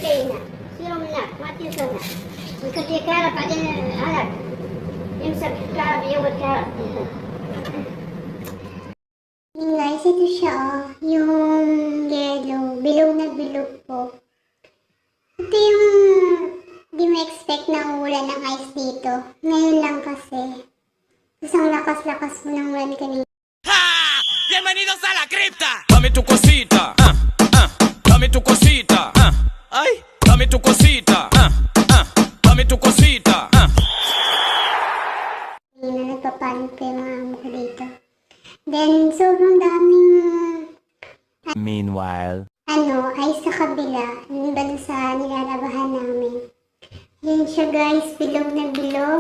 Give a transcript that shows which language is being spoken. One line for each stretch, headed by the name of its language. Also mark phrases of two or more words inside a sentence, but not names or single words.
Filipino: Yun guys, ito siya oh. Yung yellow. Bilog na bilog po. Ito yung di mo expect na ulan ng ice dito. Ngayon lang kasi. Isang lakas-lakas mo ng ulan kanina.
Spanish: Bienvenidos a la cripta. Dame tu cosita, dame tu cosita, ay, dame tu cosita, dame tu cosita.
Filipino: Kanina nagpapanik pa yung mga amo ko dito. Then, sobrang daming Meanwhile. ay sa kabila. Yung ba sa nilalabahan namin. Yan siya guys, bilog na bilog.